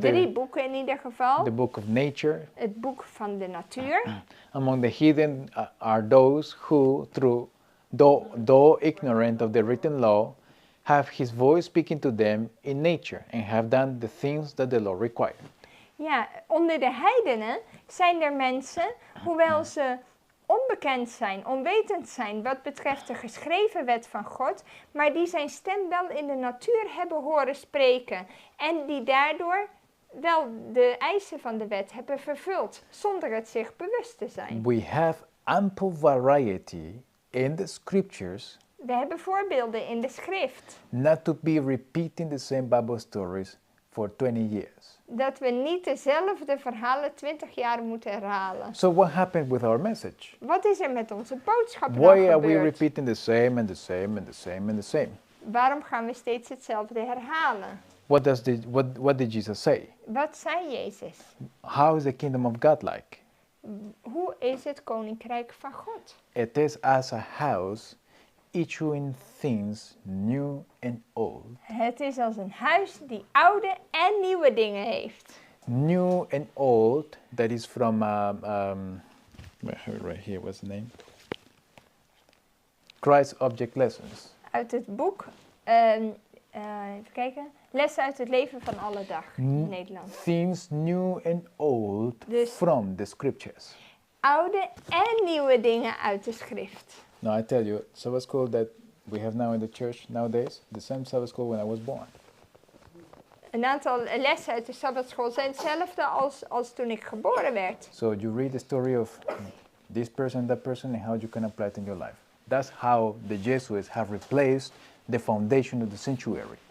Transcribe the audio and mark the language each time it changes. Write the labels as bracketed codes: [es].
[nl] 3 boeken in ieder geval. [en] the book of nature. [nl] Het boek van de natuur. [en] Among the hidden are those who, though ignorant of the written law, have his voice speaking to them in nature and have done the things that the law required. [nl] Ja, onder de heidenen zijn er mensen, hoewel ze onbekend zijn, onwetend zijn wat betreft de geschreven wet van God, maar die zijn stem wel in de natuur hebben horen spreken en die daardoor wel de eisen van de wet hebben vervuld, zonder het zich bewust te zijn. [en] We have ample variety in the scriptures, [nl] We hebben voorbeelden in de schrift, [en] not to be repeating the same Bible stories for 20 years. [nl] dat we niet dezelfde verhalen 20 jaar moeten herhalen. [en] So what happened with our message? [nl] Wat is er met onze boodschap dan [en] Why are we [nl] gebeurd? [en] repeating the same and the same and the same and the same? [nl] Waarom gaan we steeds hetzelfde herhalen? [en] What did Jesus say? [nl] Wat zei Jezus? [en] How is the kingdom of God like? [nl] Hoe is het koninkrijk van God? [en] It is as a house issuing things new and old. [nl] Het is als een huis die oude en nieuwe dingen heeft. [en] New and old, that is from, right here, what's the name? Christ Object Lessons. [nl] Uit het boek, even kijken, Lessen uit het leven van alle dag in Nederland. [en] Things new and old [nl] Dus- [en] from the scriptures. [nl] Oude en nieuwe dingen uit de schrift. [en] Now I tell you, Sabbath school that we have now in the church nowadays, the same Sabbath school when I was born. [nl] Een aantal lessen uit de Sabbatschool zijn hetzelfde als toen ik geboren werd. [en] So you read the story of this person, that person, and how you can apply it in your life. That's how the Jesuits have replaced the foundation of the sanctuary.